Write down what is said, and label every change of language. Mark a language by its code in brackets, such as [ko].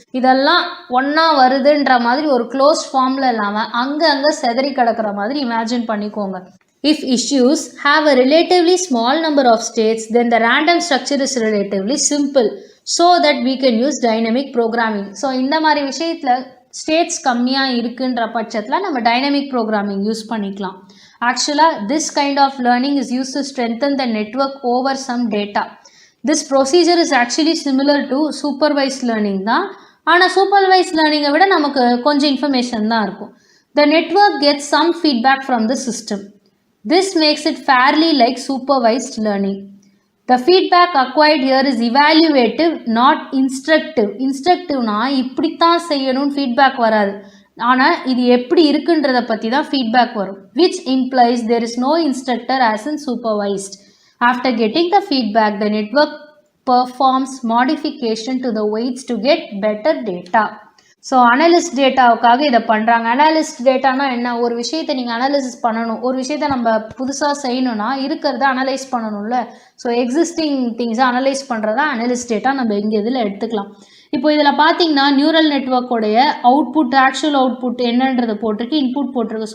[ta] இதெல்லாம் ஒன்றா வருதுன்ற மாதிரி ஒரு க்ளோஸ்ட் ஃபார்மில் இல்லாமல் அங்கே செதறி கிடக்கிற மாதிரி இமேஜின் பண்ணிக்கோங்க. [en] If issues have a relatively small number of states, then the random structure is relatively simple so that we can use dynamic programming. [ta] So இந்த மாதிரி விஷயத்தில் ஸ்டேட்ஸ் கம்மியாக இருக்குன்ற பட்சத்தில் நம்ம டைனமிக் ப்ரோக்ராமிங் யூஸ் பண்ணிக்கலாம். [en] ஆக்சுவலாக this kind of learning is use to strengthen the network over some data. This procedure is actually similar to supervised learning தான். [ta] ஆனால் சூப்பர்வைஸ்ட் லேர்னிங்கை விட நமக்கு கொஞ்சம் இன்ஃபர்மேஷன் தான் இருக்கும். [en] The network gets some feedback from the system. This makes it fairly like supervised learning. The feedback acquired here is evaluative, not instructive. [ta] Instructiveனா இப்படித்தான் செய்யணும்னு feedback வராது, ஆனால் இது எப்படி இருக்குன்றதை பற்றி தான் ஃபீட்பேக் வரும். [en] Which implies there is no instructor as in supervised. After getting the feedback, the network performs modification to the weights to get better data. [ta] So analyst டேட்டாவுக்காக இதை பண்ணுறாங்க. அனலிஸ்ட் டேட்டானா என்ன? ஒரு விஷயத்தை நீங்கள் அனலிசிஸ் பண்ணணும், ஒரு விஷயத்தை நம்ம புதுசாக செய்யணும்னா இருக்கிறத அனலைஸ் பண்ணணும்ல. ஸோ எக்ஸிஸ்டிங் திங்ஸை அனலைஸ் பண்ணுறதா அனலிஸ்ட் டேட்டா நம்ம இங்கே இதில் எடுத்துக்கலாம். இப்போ இதில் பார்த்தீங்கன்னா நியூரல் நெட்வொர்க்கோடைய அவுட்புட், ஆக்சுவல் அவுட்புட் என்னன்றது போட்டிருக்கு, இன்புட் போட்டிருக்கு.